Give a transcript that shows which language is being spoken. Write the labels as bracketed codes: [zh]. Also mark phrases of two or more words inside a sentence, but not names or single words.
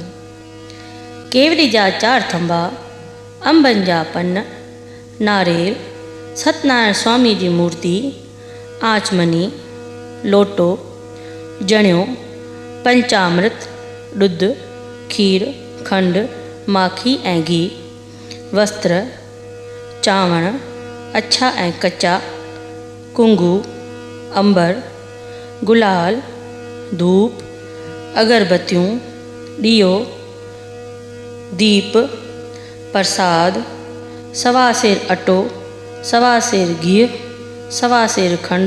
[sd] केवड़ी जा 4 थंबा, अंबन जा पन, नारेल, सत्यनारायण स्वामी जी मूर्ति, आचमनी, लोटो, जणियो, पंचामृत, ॾुध, खीर, खंड, माखी ऐं घी, वस्त्र, चावण, अछा ऐं कचा, कुंगू, अंबर, गुलाल, धूप, अगरबत्तियों, ॾियो, दीप, प्रसाद, सवा सेर अटो, सवा सेर घी, सवा सेर खंड,